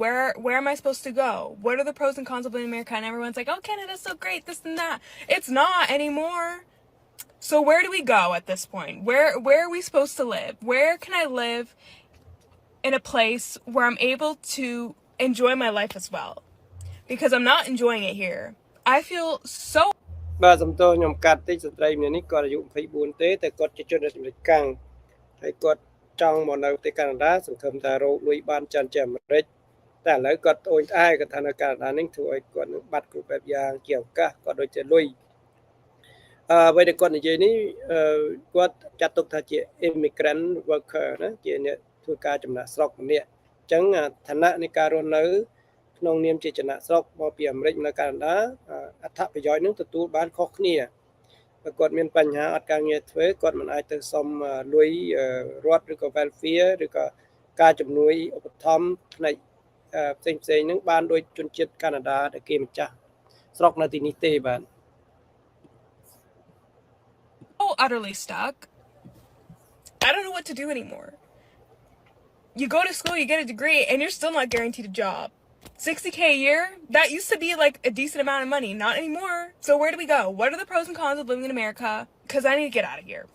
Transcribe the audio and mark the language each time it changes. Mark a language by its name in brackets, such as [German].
[English] Where am I supposed to go? What are the pros and cons of living in America? And everyone's like, oh, Canada's so great, this and that. It's not anymore. So where do we go at this point? Where are we supposed to live? Where can I live in a place where I'm able to enjoy my life as well? Because I'm not enjoying it here. I feel so [Khmer] បាទសំទោសខ្ញុំកាត់តិចស្ត្រីម្នាក់នេះគាត់អាយុ24ទេតែគាត់ជាជនរដ្ឋអាមេរិកកាំងហើយគាត់ចង់មកនៅប្រទេសកាណាដាសង្ឃឹមថារកលុយបានច្រើនជាងអាមេរិកតែឥឡូវគាត់ត្អូញត្អែគាត់ថានៅកាណាដានេះធ្វើឲ្យគាត់នឹងបាត់គ្រប់បែបយ៉ាងជាឱកាសគាត់ដូចជាលុយ អ្វីដែលគាត់និយាយនេះគាត់ចាត់ទុកថាជា immigrant worker ណាជាអ្នកធ្វើការចំណាក់ស្រុកម្នាក់អញ្ចឹងឋានៈនៃការរស់នៅក្នុងនាមជាចំណាក់ស្រុកមកពីអាមេរិកនៅកាណាដាអត្ថប្រយោជន៍នឹងទទួលបានខុសគ្នាបើគាត់មានបញ្ហាអត់ការងារធ្វើគាត់មិនអាចទៅសុំលុយរដ្ឋឬក៏ welfare ឬក៏ការជំនួយឧបត្ថម្ភផ្នែក ផ្សេងហ្នឹងបានដោយជនជាតិកាណាដាដែលគេម្ចាស់ស្រុកនៅទីនេះទេបាទ [English] So utterly stuck. I don't know what to do anymore. You go to school, you get a degree, and you're still not guaranteed a job. 60K a year? That used to be like a decent amount of money. Not anymore. So where do we go? What are the pros and cons of living in America? Because I need to get out of here.